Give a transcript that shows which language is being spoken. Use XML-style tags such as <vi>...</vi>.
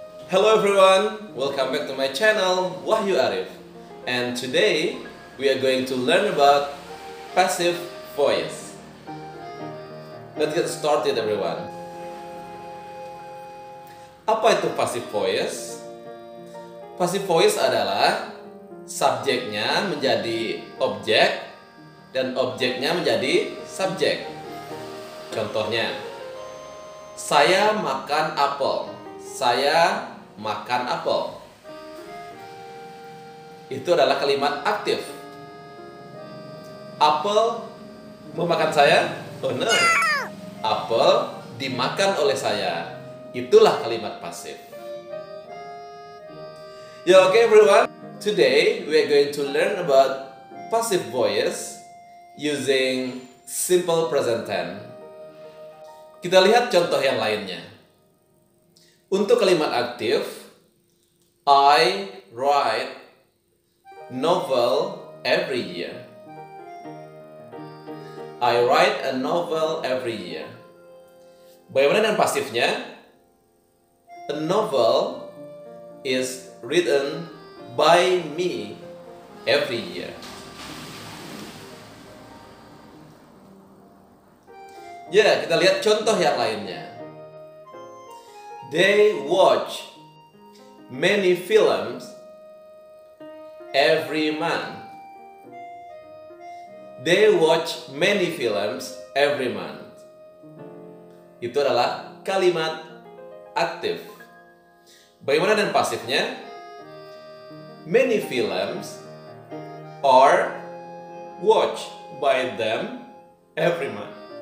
<en>Hello everyone, welcome back to my channel Wahyu Arif. And today we are going to learn about passive voice. Let's get started everyone.</en> <id>Apa itu passive voice? Passive voice adalah subjeknya menjadi objek dan objeknya menjadi subjek. Contohnya, saya makan apel. Saya makan apel. Itu adalah kalimat aktif. Apel memakan saya?</id> <en>Oh no.</en> <id>Apel dimakan oleh saya. Itulah kalimat pasif.</id> <en>Ya, okay everyone. Today we are going to learn about passive voice using simple present tense.</en> <id>Kita lihat contoh yang lainnya. Untuk kalimat aktif,</id> <en>I write novel every year. I write a novel every year.</en> <id>Bagaimana dengan pasifnya?</id> <en>A novel is written by me every year.</en> <id>Ya, kita lihat contoh yang lainnya.</id> <en>They watch many films every month. They watch many films every month.</en> <id>Itu adalah kalimat aktif. Bagaimana dengan pasifnya?</id> <en>Many films are watched by them every month.</en>